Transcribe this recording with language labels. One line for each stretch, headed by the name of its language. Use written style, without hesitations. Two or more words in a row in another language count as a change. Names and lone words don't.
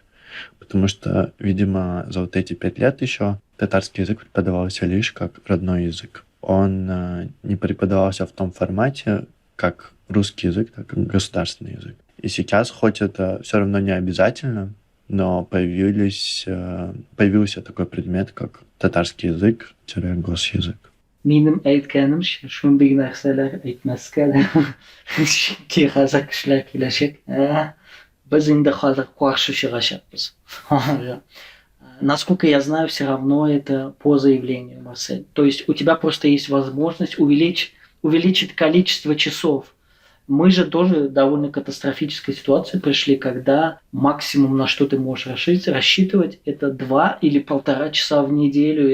Russian: Потому что, видимо, за вот эти 5 лет еще татарский язык преподавался лишь как родной язык. Он не преподавался в том формате, как русский язык, так как государственный язык. И сейчас, хоть это все равно не обязательно, но появился такой предмет, как татарский язык-госязык.
Tatar: Минем әйткәнем шундый нәрсәләр әйтмәскә ки хәзер кешеләр киләчәк. Без инде хәзер каршы чыгачакбыз.
Russian: Насколько я знаю, все равно это по заявлению, Марсель. То есть у тебя просто есть возможность увеличить количество часов. Мы же тоже в довольно катастрофической ситуации пришли, когда максимум, на что ты можешь рассчитывать, это 2 или 1,5 часа в неделю.